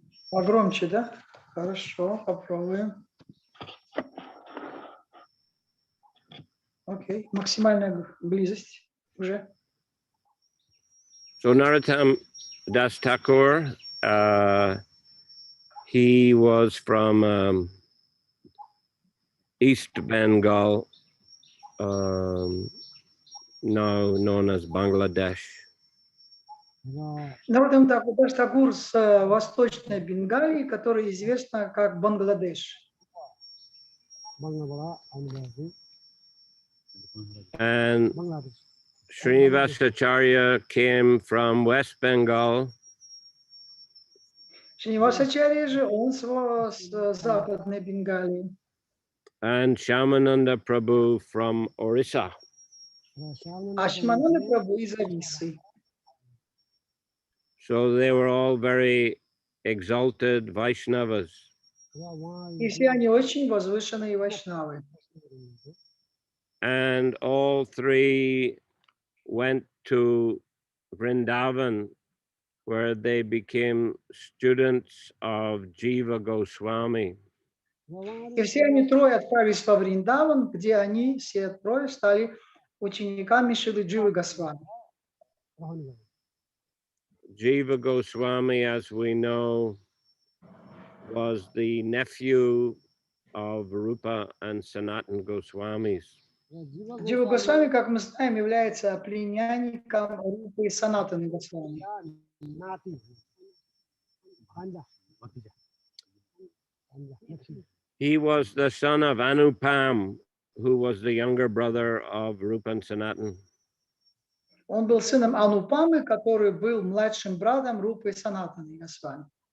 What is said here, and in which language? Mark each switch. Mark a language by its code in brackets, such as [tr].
[ru] Погромче, да? Хорошо, попробуем. Окей, максимальная близость уже. [en] So Narottam Das Thakur, he was from East Bengal, now known as Bangladesh. [ru] Нароттам Дас Такур с Восточной Бенгалии, которая известна как Бангладеш. [en] And Srinivasa Acharya came from West Bengal. [ru] Шринивас Ачарья же, он с Западной Бенгалии. [en] And Shyamananda Prabhu from Orissa. [ru] А Шимананда Прабhu из Ориссы. [en] So they were all very exalted Vaishnavas. [ru] И все они очень возвышенные вайшнавы. [en] And all three went to Vrindavan, where they became students of Jiva Goswami. [ru] И все они трое отправились во Вриндаван, где они все трое стали учениками Шрилы Дживы Госвами. [en] Jiva Goswami, as we know, was the nephew of Rupa and Sanatan Goswamis. [ru] Джива Госвами, как мы знаем, является племянником Рупы и Санатаны Госвами. [en] He was the son of Anupam, who was the younger brother of Rupa and Sanatan. [ru] Он был сыном Анупамы, который был младшим братом Рупы и Санатаны Госвами.